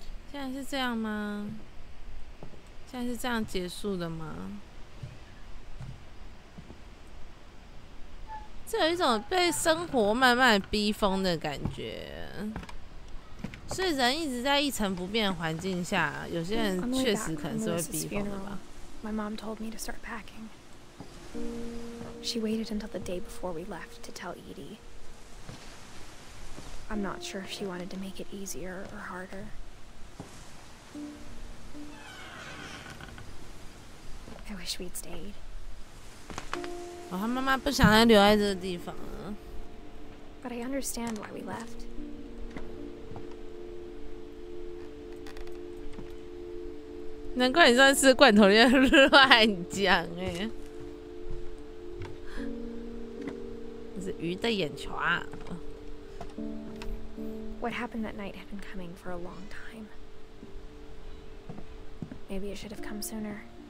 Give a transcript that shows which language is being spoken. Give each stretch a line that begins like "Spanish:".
Chinese: 现在是这样吗？现在是这样结束的吗？这有一种被生活慢慢逼疯的感觉。所以人一直在一成不变的环境下，有些人确实可能是会逼疯的吧。
English: My mom told me to start packing. She waited until the day before we left to tell Edie. I'm not sure if she wanted to make it easier or harder. I wish we'd stayed.
Chinese: 他妈妈不想再留在这个地方了。
English: But I understand why we left.
Chinese: 难怪你上次吃罐头店乱讲哎，这是鱼的眼球啊！
English: What happened that night had been coming for a long time. Maybe it should have come sooner.